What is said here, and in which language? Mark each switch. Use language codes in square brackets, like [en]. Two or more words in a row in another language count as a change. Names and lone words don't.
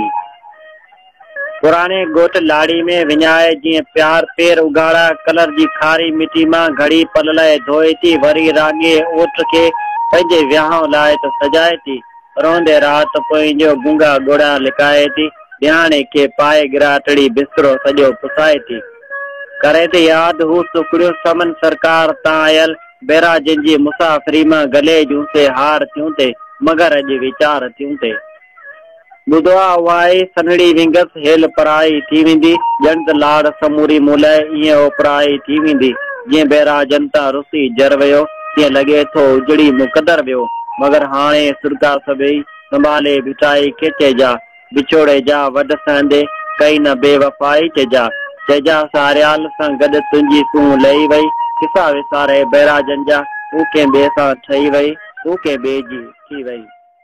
[sd] पुराणे ॻोठ लाड़ी में विञाए जीअं पेर उगाड़ा। कलर जी खारी मिटी मां घड़ी पल लाइ धोए थी। वरी राॻे ओठ खे पंहिंजे विहांउ लाइ त सजाए थी। रोंदे राति पंहिंजो गूंगा घोड़ा लिकाए थी। ध्याने के पाए गिराटड़ी बिस्तरो सॼो पुसाए थी। करे थी यादि हू सुखड़ियूं समन सरकार तां आयल। बेरा जिनजी मुसाफ़िरी मां गले जूं से हार थियूं थे मगर अॼु वीचार थियूं थे। ॿुधो आहे उहा ई सनड़ी विंगस हेल पराई थी वेंदी। ॼण त लाड़ समूरी मुलाए ईअं ओपराई थी वेंदी। जीअं बेरा जनता रुसी जर वियो तीअं लॻे थो उजड़ी मुक़दर वियो। मगर हाणे सुरगा सभई संभाले बिठाई खेचे जा। बिछोड़े जा वॾ सहंदे कई न बेवफ़ाई चइजा सारियाल सां गॾु तुंहिंजी तूं लही वई। किसा विसारे बैराजन जा तूं कंहिं ॿिए सां ठही वई तूं कंहिं ॿिए जी थी वई।